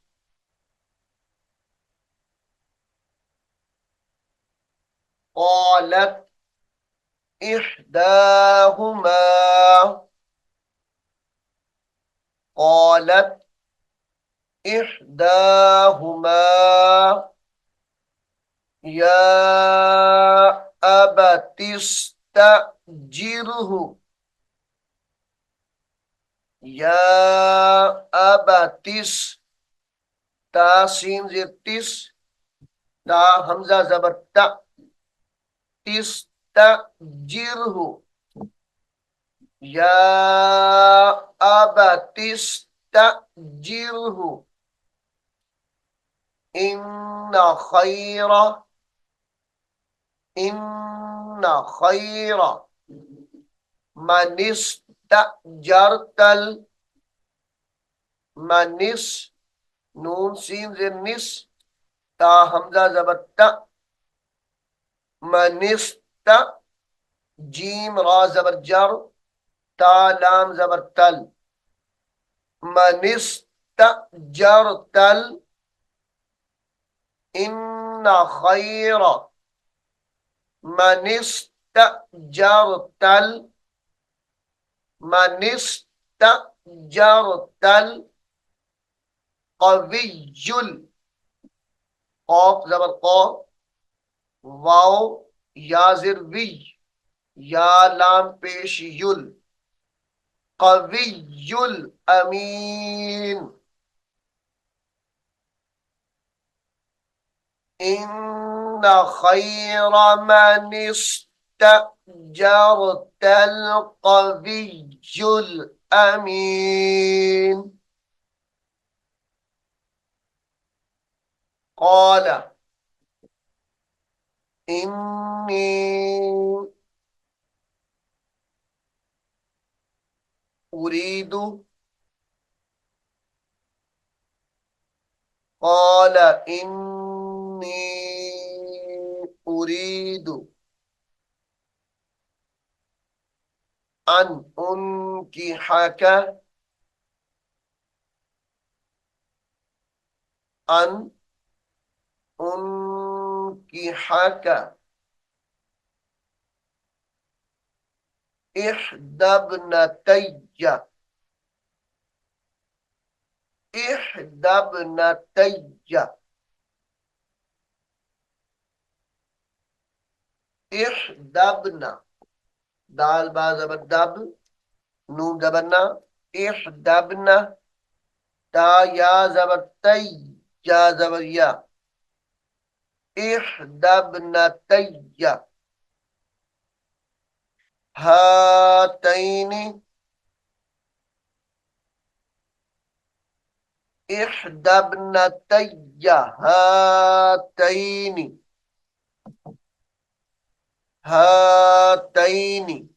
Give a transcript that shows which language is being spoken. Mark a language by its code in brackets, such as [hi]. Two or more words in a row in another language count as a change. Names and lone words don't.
[ar] قالت إحداهما، قالت إحداهما يا أبت استأجره، يا أبت, [ur] تا سین زیر تِس، تا ہمزہ زبر تا, [ar] استأجره، يا أبت استأجره إن خير، إن خير من استأجرت، من [ur] نون سین زیر نِس، تا ہمزہ زبر تا, منِست جیم را زبر جر، تا لام زبر تل, [ar] من استأجرت إن خير من استأجرت, من استأجرت القوي, [ur] قاف زبر قا، واؤ یا زیر وی، یا لام پیش یُل, [ar] القوي الأمين. إن خير من استأجرت القوي الأمين. قال إني أريد, قال إني أريد أن أنكحك، أن أنكحك إحدى ابنتي، إحدى ابنتي, إحدى ابن, [ur] دال با زبر دب، نون زبر نا, [ar] إحدى ابن, [ur] تا یا زبر تی، یا زبر یا, [ar] إحدى ابنتي هاتين، إحدى ابنتي هاتين، هاتين